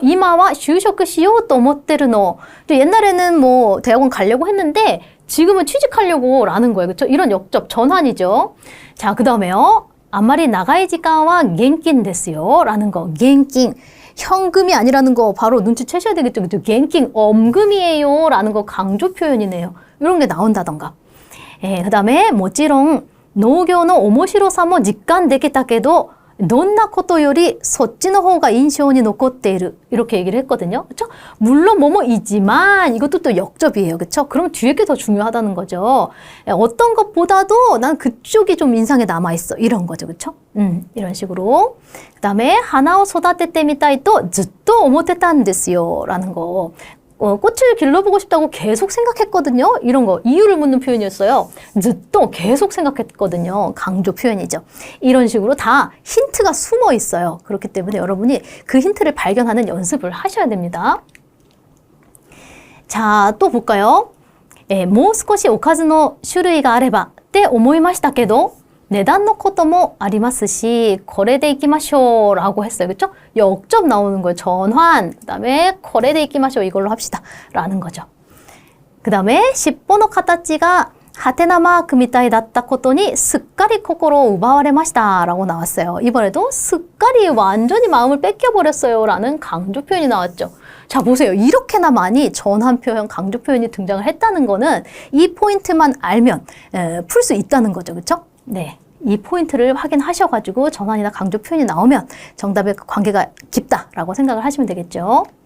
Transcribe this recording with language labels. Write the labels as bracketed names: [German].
[Japanese] 이마와 슈쇼크 시요 또 오모테르노. [Korean] 옛날에는 뭐 대학원 가려고 했는데 지금은 취직하려고 라는 거예요. 그쵸? 이런 역접, 전환이죠. 자, 그 다음에요. [Japanese] 아마리 나가이 지간와 겐낀 데스요. [Korean] 라는 거. 겐낀. 현금이 아니라는 거 바로 눈치채셔야 되겠죠. 그쵸? 겐낀. 엄금이에요. 라는 거 강조 표현이네요. 이런 게 나온다던가. 그 다음에, [Japanese] もちろん, 農業の面白さも実感できたけど, どんなことよりそっちの方が印象に残っている. [Korean] 이렇게 얘기를 했거든요. 그렇죠? 물론 뭐뭐이지만 이것도 또 역접이에요. 그렇죠? 그럼 뒤에 게 더 중요하다는 거죠. 어떤 것보다도 난 그쪽이 좀 인상에 남아있어. 이런 거죠. 그렇죠? 이런 식으로. 그 다음에 [Japanese] 하나を育ててみたいとずっと思ってたんですよ. [Korean] 라는 거. 꽃을 길러보고 싶다고 계속 생각했거든요. 이런 거 이유를 묻는 표현이었어요. 또 계속 생각했거든요. 강조 표현이죠. 이런 식으로 다 힌트가 숨어 있어요. 그렇기 때문에 여러분이 그 힌트를 발견하는 연습을 하셔야 됩니다. 자, 또 볼까요? [Japanese] もう少しおかずの種類があればって思いましたけど値段のこともありますしこれでいきましょう [Korean] 라고 했어요. 그렇죠? 역접 나오는 거예요. 전환. 그 다음에 [Japanese] これでいきましょう [Korean] 이걸로 합시다 라는 거죠. 그 다음에 [Japanese] 尻尾の形がハテナマークみたいだったことにすっかり心を奪われました [Korean] 라고 나왔어요. 이번에도 すっかり 완전히 마음을 뺏겨버렸어요 라는 강조 표현이 나왔죠. 자, 보세요. 이렇게나 많이 전환 표현, 강조 표현이 등장을 했다는 거는 이 포인트만 알면 풀 수 있다는 거죠. 그렇죠? 네. 이 포인트를 확인하셔가지고 전환이나 강조 표현이 나오면 정답의 관계가 깊다라고 생각을 하시면 되겠죠.